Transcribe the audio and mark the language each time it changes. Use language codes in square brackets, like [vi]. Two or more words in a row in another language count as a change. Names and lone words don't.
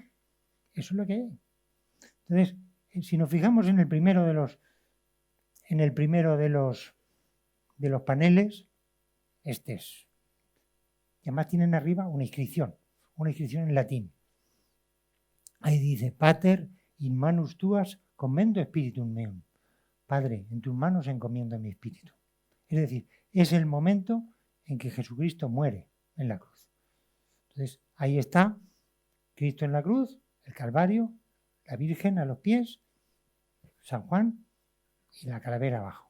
[es] Eso es lo que hay. Entonces, si nos fijamos en el primero de los paneles, este es. Y además tienen arriba una inscripción en latín. Ahí dice: [la] Pater in manus tuas commendo spiritum meum. [es] Padre, en tus manos encomiendo mi espíritu. Es decir, es el momento en que Jesucristo muere en la cruz. Entonces, ahí está Cristo en la cruz, el Calvario, la Virgen a los pies, San Juan y la calavera abajo.